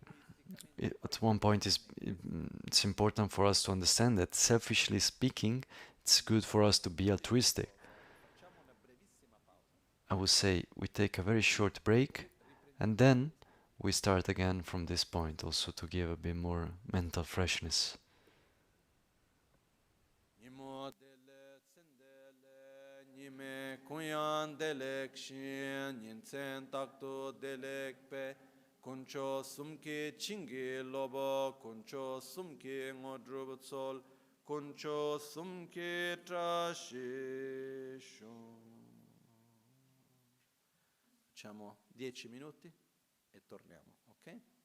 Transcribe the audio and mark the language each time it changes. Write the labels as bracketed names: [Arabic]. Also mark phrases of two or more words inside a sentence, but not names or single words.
[English] So at one point it's important for us to understand that selfishly speaking, it's good for us to be altruistic. I would say we take a very short break and then we start again from this point, also to give a bit more mental freshness. [Tibetan] དཀོན་མཆོག་གསུམ་གྱི་བྱིན་གྱིས་རློབས། དཀོན་མཆོག་གསུམ་གྱི་དངོས་གྲུབ་སྩོལ། དཀོན་མཆོག་གསུམ་གྱི་བཀྲ་ཤིས་ཤོག. [Italian] Facciamo 10 minuti e torniamo, ok?